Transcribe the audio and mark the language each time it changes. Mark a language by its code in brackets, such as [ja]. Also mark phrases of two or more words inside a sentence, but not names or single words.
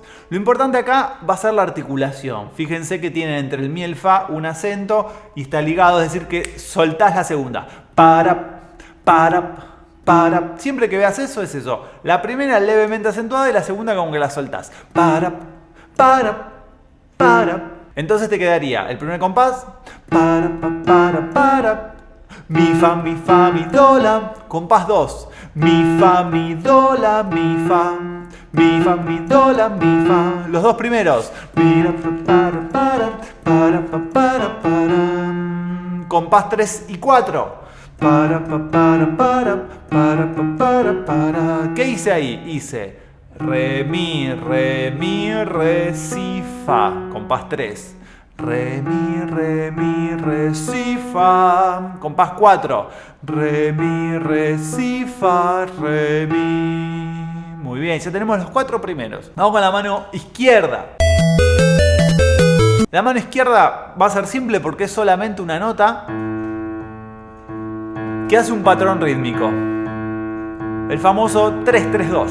[es] Lo importante acá va a ser la articulación. Fíjense que tiene entre el mi y el fa un acento y está ligado, es decir que soltás la segunda. Para. Siempre que veas eso es eso. La primera levemente acentuada y la segunda como que la soltás. Para. Entonces te quedaría el primer compás. Para. Mi, fa, mi, do, la. Compás 2. Mi, fa, mi, do, la, mi, fa. Mi, fa, mi, do, la, mi, fa. Los dos primeros. Para. Compás 3 y 4. ¿Qué hice ahí? Hice re, mi, re, si, fa. Compás 3. Re, mi, si, fa. Compás 4. Re, mi, si, fa, re, mi. Muy bien, ya tenemos los 4 primeros. Vamos con la mano izquierda. La mano izquierda va a ser simple porque es solamente una nota que hace un patrón rítmico. El famoso 3-3-2.